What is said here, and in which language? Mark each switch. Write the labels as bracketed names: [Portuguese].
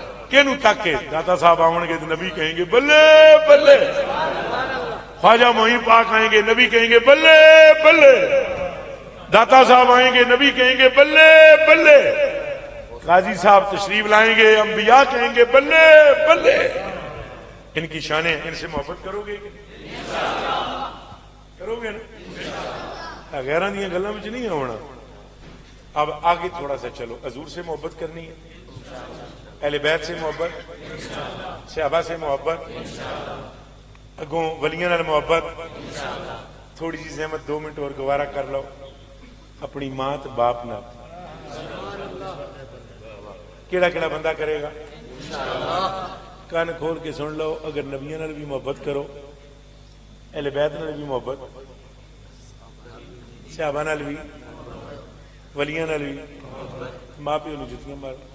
[Punjabi] کینوں تک کے داتا صاحب آون گے تو نبی کہیں گے بلے بلے. [Urdu] خواجہ معین پاک آئیں گے نبی کہیں گے بلے بلے. داتا صاحب آئیں گے نبی کہیں گے بلے بلے. قاضی صاحب تشریف لائیں گے انبیاء کہیں گے بلے بلے. ان کی شانیں، ان سے محبت کرو گے کرو گے نا؟ [Punjabi] غیراں دیاں گلاں وچ نہیں آنا. [Urdu] اب آگے تھوڑا سا چلو. حضور سے محبت کرنی ہے، اہل بیت سے محبت، صحابہ سے محبت، [Punjabi] اگوں ولیاں نال محبت. [Urdu] تھوڑی سی زحمت 2 منٹ اور گوارا کر لو اپنی ماں تے باپ نال. [Punjabi] کیڑا کیڑا بندہ کرے گا؟ کان کھول کے سن لو. اگر نبیوں نال بھی محبت کرو، اہل بیت نال بھی محبت، صحابہ نال بھی، ولیاں نال بھی، ماں پیو نوں جتیاں مار.